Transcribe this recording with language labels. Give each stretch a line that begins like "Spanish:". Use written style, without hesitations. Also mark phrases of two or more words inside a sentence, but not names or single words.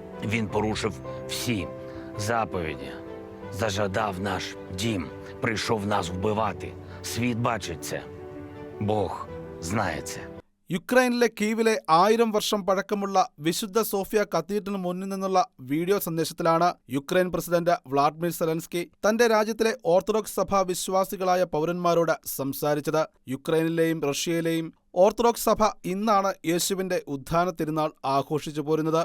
Ukrainian: він порушив всі заповіді. Зажадав наш дім, прийшов нас вбивати. Світ бачить це. Бог знає це.
Malayalam: യുക്രൈനിലെ കീവിലെ 1000 വർഷം പഴക്കമുള്ള വിശുദ്ധ സോഫിയ കത്തീഡ്രലിന് മുന്നിൽ നിന്നുള്ള വീഡിയോ സന്ദേശത്തിലാണ് യുക്രൈൻ പ്രസിഡന്റ് വ്ളാഡിമിർ സെലൻസ്കി തന്റെ രാജ്യത്തിലെ ഓർത്തഡോക്സ് സഭാ വിശ്വാസികളായ പൗരന്മാരോട് സംസാരിച്ചത്. യുക്രൈനിലെയും റഷ്യയിലെയും ഓർത്തഡോക്സ് സഭ ഇന്നാണ് യേശുവിന്റെ ഉത്ഥാന തിരുനാൾ ആഘോഷിച്ചു പോരുന്നത്.